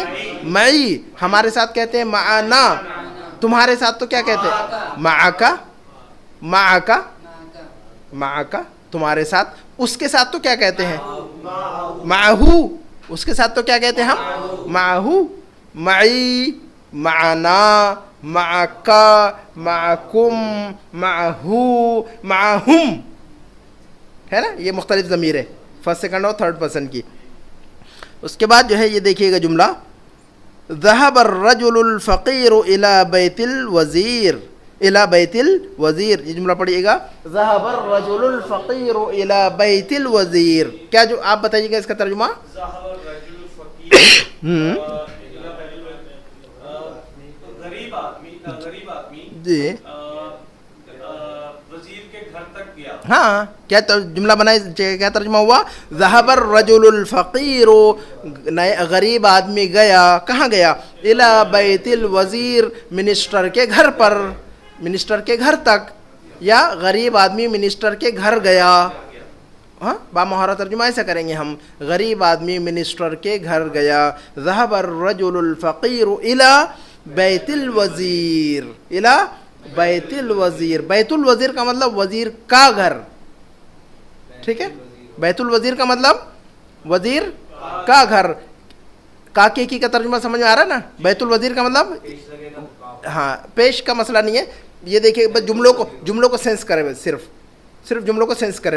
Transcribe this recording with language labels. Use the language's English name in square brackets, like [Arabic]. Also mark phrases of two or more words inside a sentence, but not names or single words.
[Urdu] ہیں، معی، ہمارے ساتھ کہتے ہیں معنا، تمہارے ساتھ تو کیا کہتے ہیں, [Arabic] معك، معك، معك [Urdu] تمہارے ساتھ، اس کے ساتھ تو کیا کہتے ہیں، معہ، اس کے ساتھ تو کیا کہتے ہیں ہم, [Arabic] معه، معي، معنا، معك، معكم، معه، معهم, [Urdu] ہے نا، یہ مختلف ضمیر ہے, [English] first second [Urdu] اور [English] third person [Urdu] کی. اس کے بعد جو ہے یہ دیکھیے گا جملہ, [Arabic] ذهب الرجل الفقير إلى بيت الوزير، إلى بيت الوزير, इला बैतिल वज़ीर, [Urdu] یہ جملہ پڑھیے گا, [Arabic] ذهب الرجل الفقير إلى بيت الوزير, [Urdu] کیا جو آپ بتائیے گا اس کا ترجمہ، جی وزیر کے گھر تک گیا, ہاں کیا جملہ بنائے، کیا ترجمہ ہوا, [Arabic] ذهب الرجل الفقير, [Urdu] غریب آدمی گیا، کہاں گیا, [Arabic] إلى بيت الوزير, [Urdu] منسٹر کے گھر پر، منسٹر کے گھر تک، یا غریب آدمی منسٹر کے گھر گیا, ہاں بامہارہ ترجمہ ایسا کریں گے ہم. غریب آدمی منسٹر کے گھر گیا. [Arabic] ذهب الرجل الفقیر الى بیت الوزیر. الى بیت الوزیر. بیت الوزیر [Urdu] کا مطلب وزیر کا گھر. ٹھیک ہے, [Arabic] بیت الوزیر [Urdu] کا مطلب وزیر کا گھر. کاکے کی کا ترجمہ سمجھ میں آ رہا ہے نا. [Arabic] بیت الوزیر [Urdu] کا مطلب ہاں پیش کا مسئلہ نہیں ہے. یہ دیکھیں بس جملوں کو سینس کرے, بس صرف جملوں کو سینس کرے.